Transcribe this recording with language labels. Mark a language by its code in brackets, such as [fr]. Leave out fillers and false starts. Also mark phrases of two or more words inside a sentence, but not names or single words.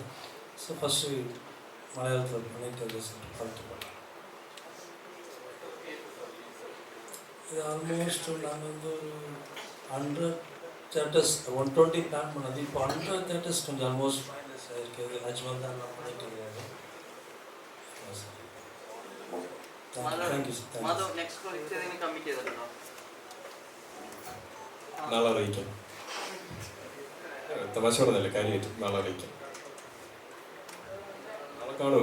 [en] so first [ta] மலையாளத்தில் பண்ணிட்டு பார்த்து பண்ணேன். இது ஆல்மோஸ்ட் நாங்கள் வந்து ஒரு 100 தேட்டர்ஸ் 120 பிளான் பண்ணது. இப்போ 100 தேட்டர்ஸ் கொஞ்சம் [en] almost finals [ta] ஆகிருக்கு. அஜ்மல் தான் நான் பண்ணிட்டு இருக்காரு. [en] thank you. [ml] നാളെ അറിയിക്കാം. തമാശ പറഞ്ഞല്ലേ, കാര്യമായിട്ട് നാളെ അറിയിക്കാം. നാളെ കാണുമോ?